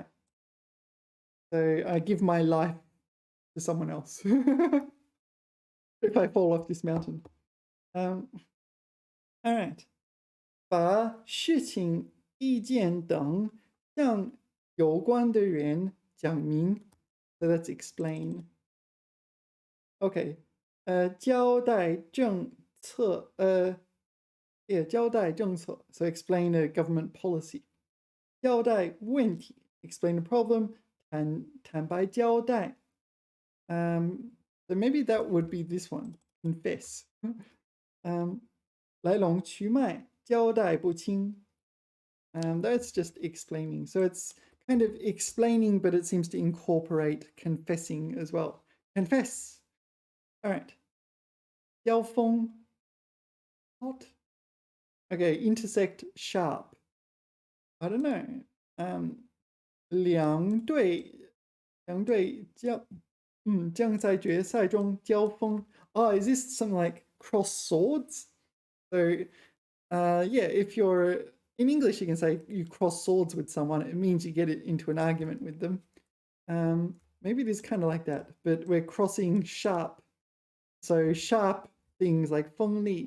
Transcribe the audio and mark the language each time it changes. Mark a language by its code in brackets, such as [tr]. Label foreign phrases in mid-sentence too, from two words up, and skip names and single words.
[en] So I give my life to someone else if I fall off this mountain. All right. [zh] 把事情、意见等向有关的人讲明. [en] So let's explain. Okay. [zh] 交代政策 交代政策 [en] so explain a government policy. [zh] 交代问题 [en] explain a problem. [zh] 坦白交代 [en] so maybe that would be this one. Confess. [zh] 来龙去脉交代不清 [en] that's just explaining. So it's kind of explaining, but it seems to incorporate confessing as well. Confess. All right. [zh] 交锋 What? [en] Okay, intersect sharp. I don't know. [zh] 两队将在决赛中交锋. [en] Oh, is this something like cross swords? So, yeah, if you're in English, you can say you cross swords with someone. It means you get it into an argument with them. Maybe it is kind of like that, but we're crossing sharp. So sharp things like 锋利.